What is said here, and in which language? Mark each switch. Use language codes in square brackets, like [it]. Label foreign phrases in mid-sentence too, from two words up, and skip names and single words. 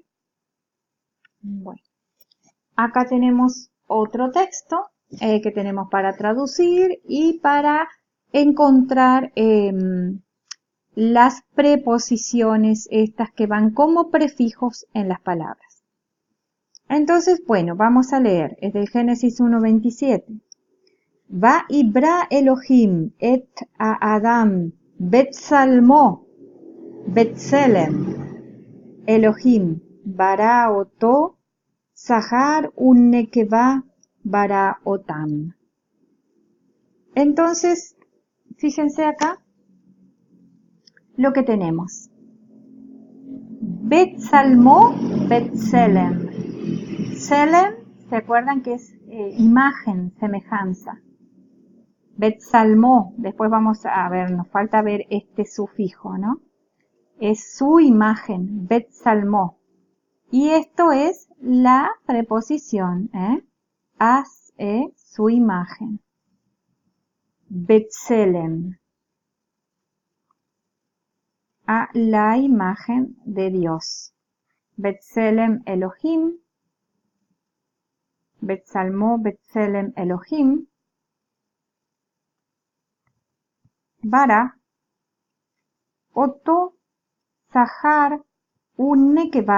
[es] Bueno, acá tenemos otro texto que tenemos para traducir y para encontrar las preposiciones estas que van como prefijos en las palabras. Entonces, bueno, vamos a leer. Es del Génesis 1:27. [he] ויברא אלהים את האדם בצלמו בצלם אלהים ברא אתו זכר ונקבה ברא אתם. [es] Entonces, fíjense acá lo que tenemos. [he] בצלמו בצלם. [es] Selem, ¿se acuerdan que es imagen, semejanza? Betsalmo, después vamos a ver, nos falta ver este sufijo, ¿no? Es su imagen, Betsalmo. Y esto es la preposición, haz su imagen. Betselem. A la imagen de Dios. [he] בצלם אלהים. בצלמו בצלם אלהים. Bara. אתו זכר ונקבה.